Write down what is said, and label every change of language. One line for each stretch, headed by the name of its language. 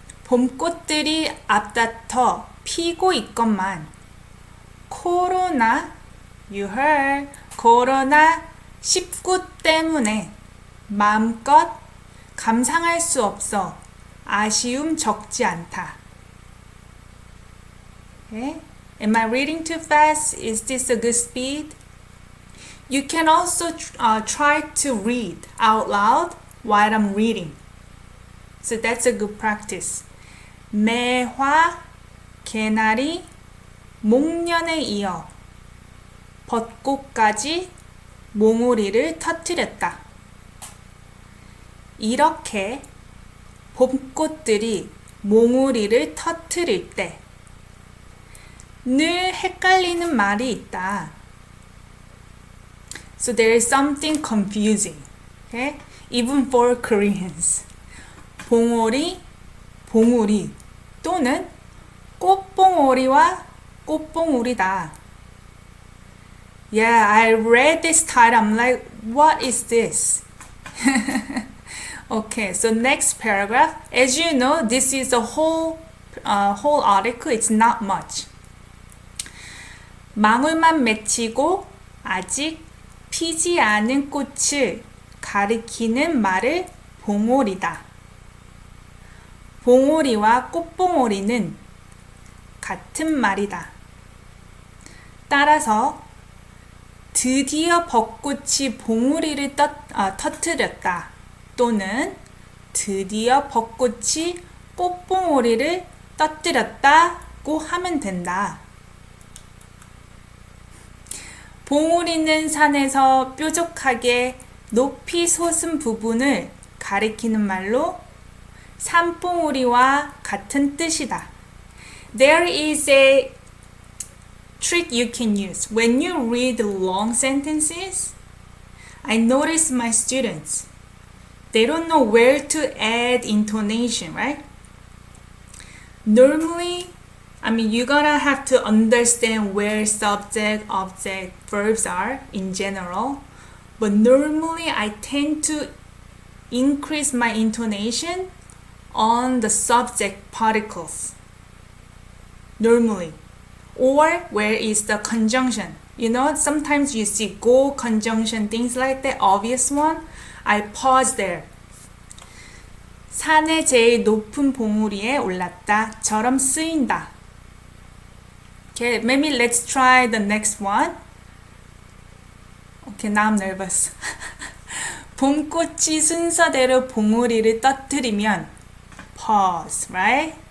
Korean: 봄꽃들이 앞다퉈 피고 있건만.
English: 코로나, you heard.
Korean: 코로나19 때문에 마음껏 감상할 수 없어. 아쉬움 적지 않다.
English: Okay? Am I reading too fast? Is this a good speed? You can also try to read out loud while I'm reading. So that's a good practice.
Korean: 매화, 개나리, 목련에 이어 벚꽃까지 몽우리를 터뜨렸다. 이렇게 봄꽃들이 몽우리를 터뜨릴 때 늘 헷갈리는 말이 있다.
English: So there is something confusing, okay? Even for Koreans. 봉오리,
Korean: 봉우리 또는 꽃봉오리와 꽃봉우리다.
English: Yeah, I read this title. I'm like, what is this? Okay, so next paragraph. As you know, this is a whole article. It's not much.
Korean: 망울만 맺히고 아직 피지 않은 꽃을 가리키는 말을 봉오리다. 봉오리와 꽃봉오리는 같은 말이다. 따라서 드디어 벚꽃이 봉우리를 터뜨렸다. 또는 드디어 벚꽃이 꽃봉오리를 터뜨렸다고 하면 된다. 봉우리는 산에서 뾰족하게 높이 솟은 부분을 가리키는 말로 산봉우리와 같은 뜻이다.
English: There is a trick you can use. When you read long sentences, I notice my students, they don't know where to add intonation, right? Normally, you're gonna have to understand where subject, object, verbs are in general. But normally, I tend to increase my intonation on the subject particles. Normally. Or where is the conjunction? You know, sometimes you see go conjunction, things like that, obvious one. I pause there.
Korean: 산의 제일 높은 봉우리에 올랐다. 처럼 쓰인다.
English: Okay, maybe let's try the next one. Okay, now I'm nervous.
Korean: 봄꽃이 순서대로 봉우리를 터뜨리면
English: pause, right?